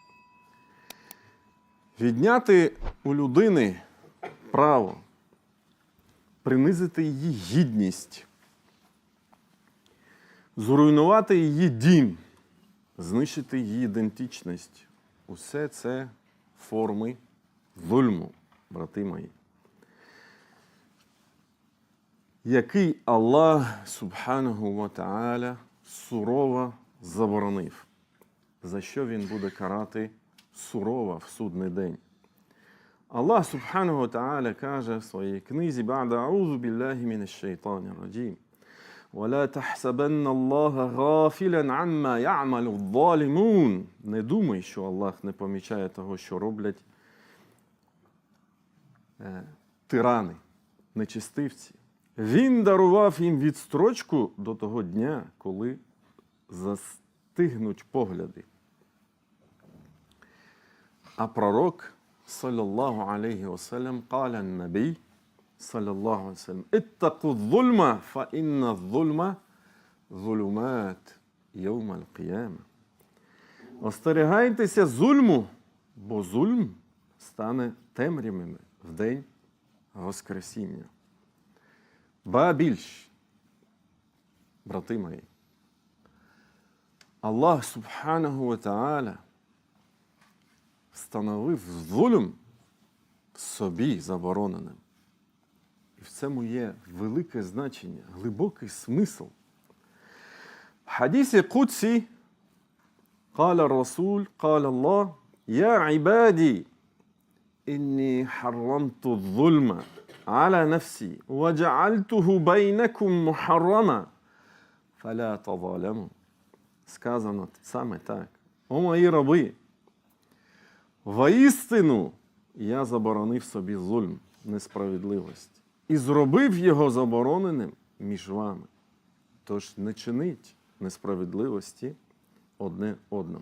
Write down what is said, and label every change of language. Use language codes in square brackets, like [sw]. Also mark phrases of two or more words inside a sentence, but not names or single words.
[uk] Відняти у людини право, принизити її гідність, зруйнувати її дім, знищити її ідентичність. Усе це форми зульму, брати мої, який Аллах, [ar] سبحانه وتعالى, [uk] сурово заборонив, за що він буде карати сурово в судний день. [ar] الله سبحانه وتعالى, [uk] каже в своїй книзі: [ar] «بعد أعوذ بالله من الشيطان الرجيم. وَلَا تَحْسَبَنَّ اللَّهَ غَافِلًا عَمَّا يَعْمَلُ الظَّالِمُونَ». [uk] Не думай, що Аллах не помічає того, що роблять тирани, нечистивці. Він дарував їм відстрочку до того дня, коли застигнуть погляди. А пророк, [ar] صلى الله عليه وسلم قال النبي صلى الله عليه وسلم اتقوا الظلم فإن الظلم ظلمات يوم القيامة». [uk] Остерігайтеся зульму, бо зульм стане темрявими в день Воскресіння. Ба більш, брати мої, [ar] الله سبحانه وتعالى [uk] встановив зулм собі забороненим. І в цьому є велике значення, глибокий смисл. В хадісі Кудсі [ar] قال الرسول قال الله يا عبادي إني حرمت الظلم على نفسي وجعلته بينكم محرما فلا تظالموا. [uk] Сказано саме так. О мої раби, воістину я заборонив собі зульм, несправедливість, і зробив його забороненим між вами. Тож не чиніть несправедливості одне одному.